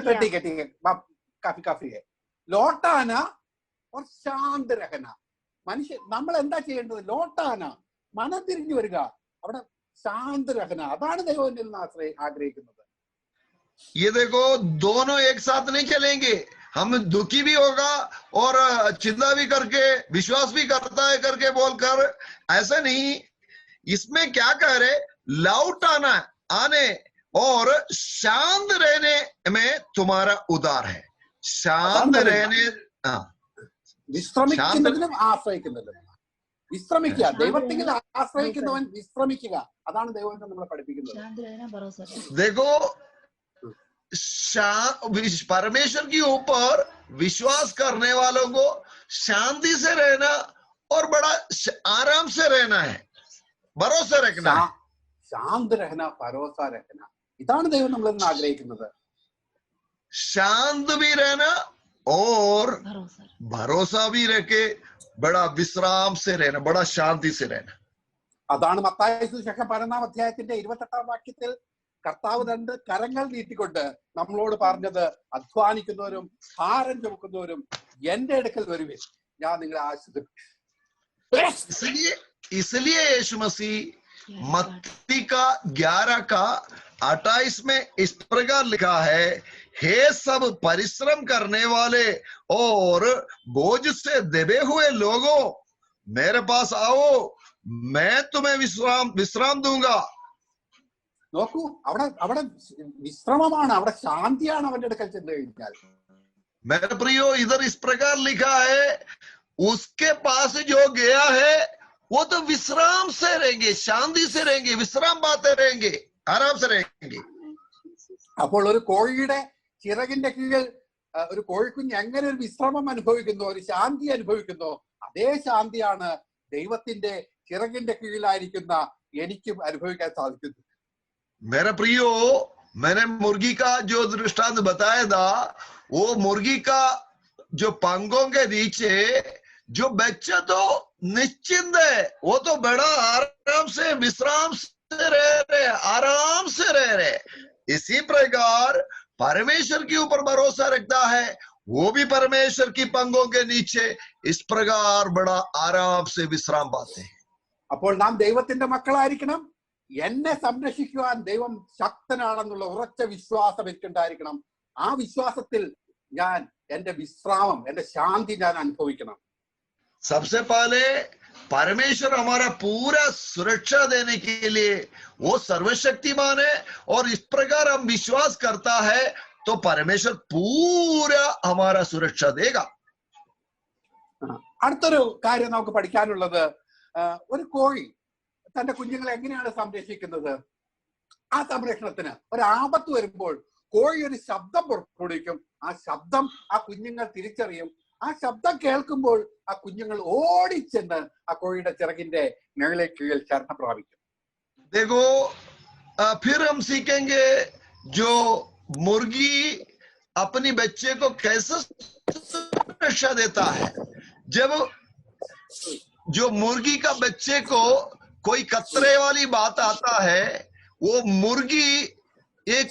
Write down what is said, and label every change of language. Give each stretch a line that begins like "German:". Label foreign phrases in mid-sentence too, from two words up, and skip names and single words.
Hindi: ठीक है, काफी है. लौटना और शांत रहना.
Malayalam: മനുഷ്യൻ നമ്മൾ എന്താ ചെയ്യേണ്ടത്? ലോട്ടാന, മനം തിരിഞ്ഞു വരിക, അവിടെ
Hindi: शांत रहना.
Malayalam: അതാണ് ദൈവം എന്നിൽ നിന്ന് ആഗ്രഹിക്കുന്നത്.
Hindi: ये देखो, दोनों एक साथ नहीं चलेंगे. हम दुखी भी होगा और चिंता भी करके, विश्वास भी करता है करके बोलकर, ऐसा नहीं. इसमें क्या कह रहे? लौट आने और शांत रहने में तुम्हारा उद्धार है. शांत रहने,
Malayalam: വിശ്രമിക്കുന്നതിനും ആശ്രയിക്കുന്നതിനും. വിശ്രമിക്കുക. ദൈവത്തിൽ ആശ്രയിക്കുന്നവൻ വിശ്രമിക്കുക. അതാണ് ദൈവം നമ്മളെ പഠിപ്പിക്കുന്നത്.
Hindi: देखो परमेश्वर के ऊपर विश्वास करने वालों को शांति से रहना और बड़ा आराम से रहना है, भरोसा रखना है. शांत रहना, भरोसा रखना,
Malayalam: इതാണ് ദൈവം നമ്മളിൽ നിന്ന് ആഗ്രഹിക്കുന്നത്.
Hindi: शांत भी रहना और भरोसा भी रखे, बड़ा विश्राम से रहना, बड़ा शांति से रहना.
Malayalam: അതാണ് മത്തായി സുവിശേഷം 12-ാം അധ്യായത്തിന്റെ 28-ാം വാക്യത്തിൽ കർത്താവ് 2 കരങ്ങൾ നീട്ടിക്കൊണ്ട് നമ്മളോട് പറഞ്ഞത്, അധ്വാനിക്കുന്നവരും ഭാരം ചുമക്കുന്നവരും എന്റെ അടുക്കൽ വരുവിൻ, ഞാൻ നിങ്ങളെ ആശ്വസിപ്പിക്കും.
Hindi: इसलिए यीशु मसीह मत्ती का 11:28 में इस प्रकार लिखा है, हे सब परिश्रम करने वाले और बोझ से दबे हुए लोगों, मेरे पास आओ, मैं तुम्हें विश्राम दूंगा.
Malayalam: നോക്കൂ, അവിടെ വിശ്രമമാണ്, അവിടെ ശാന്തിയാണ് അവന്റെ അടുക്കൽ ചെന്ന് കഴിഞ്ഞാൽ.
Hindi: मेरे प्रियो, इधर इस प्रकार लिखा है, उसके पास जो गया है वो तो विश्राम से रहेंगे, शांति से रहेंगे, विश्राम पाते रहेंगे, आराम से रहेंगे.
Malayalam: അപ്പോൾ ഒരു കോഴിയുടെ ചിറകിന്റെ കീഴിൽ ഒരു കോഴിക്കുഞ്ഞ് എങ്ങനെ ഒരു വിശ്രമം അനുഭവിക്കുന്നു, ഒരു ശാന്തി അനുഭവിക്കുന്നു, അതേ ശാന്തിയാണ് ദൈവത്തിന്റെ ചിറകിന്റെ കീഴിലായിരിക്കുന്ന എനിക്കും അനുഭവിക്കാൻ സാധിക്കുന്നു.
Hindi: मेरे प्रियो, मैंने मुर्गी का जो दृष्टांत बताया था, वो मुर्गी का जो पंखों के नीचे जो बच्चा तो निश्चिंत है, वो तो बड़ा आराम से विश्राम से रह रहे, आराम से रह रहे. इसी प्रकार परमेश्वर के ऊपर भरोसा रखता है, वो भी परमेश्वर की पंखों के नीचे इस प्रकार बड़ा आराम से विश्राम पाते हैं.
Malayalam: അപ്പോൾ നാം ദൈവത്തിന്റെ മക്കളായിരിക്കണം. എന്നെ സംരക്ഷിക്കുവാൻ ദൈവം ശക്തനാണെന്നുള്ള ഉറച്ച വിശ്വാസം എനിക്കുണ്ടായിരിക്കണം. ആ വിശ്വാസത്തിൽ ഞാൻ എന്റെ വിശ്രാമം, എന്റെ ശാന്തി ഞാൻ അനുഭവിക്കണം.
Hindi: सबसे पहले परमेश्वर हमारा पूरा सुरक्षा देने के लिए वो सर्वशक्तिमान है, और इस प्रकार हम विश्वास करता है तो परमेश्वर पूरा हमारा सुरक्षा देगा.
Malayalam: അടുത്തൊരു കാര്യം നമുക്ക് പഠിക്കാനുള്ളത്, ഒരു കോഴി തന്റെ കുഞ്ഞുങ്ങളെ എങ്ങനെയാണ് സംരക്ഷിക്കുന്നത്. ആ സംരക്ഷണത്തിന് ഒരു ആപത്ത് വരുമ്പോൾ കോഴി ഒരു ശബ്ദം പുറപ്പെടുവിക്കും. ആ ശബ്ദം ആ കുഞ്ഞുങ്ങൾ തിരിച്ചറിയും. ആ ശബ്ദം കേൾക്കുമ്പോൾ ആ കുഞ്ഞുങ്ങൾ ഓടിച്ചെന്ന് ആ കോഴിയുടെ ചിറകിന്റെ മേളിലേക്ക് കീഴിൽ ശരണം പ്രാപിക്കും.
Hindi: देखो, फिर हम सीखेंगे जो मुर्गी अपनी बच्चे को कैसे सुरक्षा देता है. जब जो मुर्गी का बच्चे को कोई खतरे वाली बात आता है, वो मुर्गी एक